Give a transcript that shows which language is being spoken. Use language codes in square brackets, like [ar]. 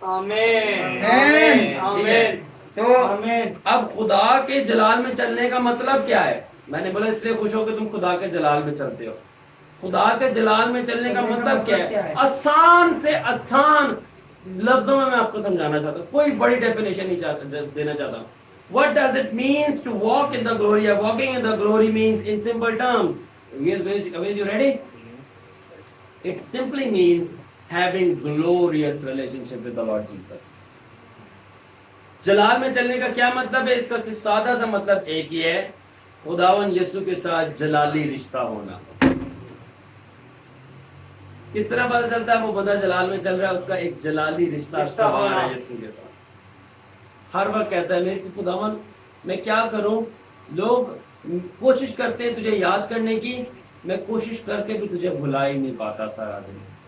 [ur] آمین آمین. تو اب خدا کے جلال میں چلنے کا مطلب کیا ہے؟ میں نے بولا اس لیے خوش ہو کہ تم خدا کے جلال میں چلتے ہو. خدا کے جلال میں چلنے کا مطلب کیا ہے؟ آسان سے آسان لفظوں میں آپ کو سمجھانا چاہتا ہوں, کوئی بڑی ڈیفینیشن نہیں دینا چاہتا ہوں. [en] What does it means to walk in the glory? Walking in the glory means in simple terms. Are you ready? It simply means having glorious relationship with the Lord Jesus. [ur] جلال میں چلنے کا کیا مطلب ہے؟ اس کا صرف سادہ سا مطلب ایک ہی ہے، خداوند یسوع کے ساتھ جلالی رشتہ ہونا۔ کس طرح پتہ چلتا ہے وہ بندہ جلال میں چل رہا ہے؟ اس کا ایک جلالی رشتہ استوار ہے یسوع کے ساتھ۔ ہر وقت کہتا ہے میرے کہ خداوند میں کیا کروں، لوگ کوشش کرتے ہیں تجھے یاد کرنے کی، میں کوشش کر کے بھی تجھے بھلا ہی نہیں پاتا سارا دن،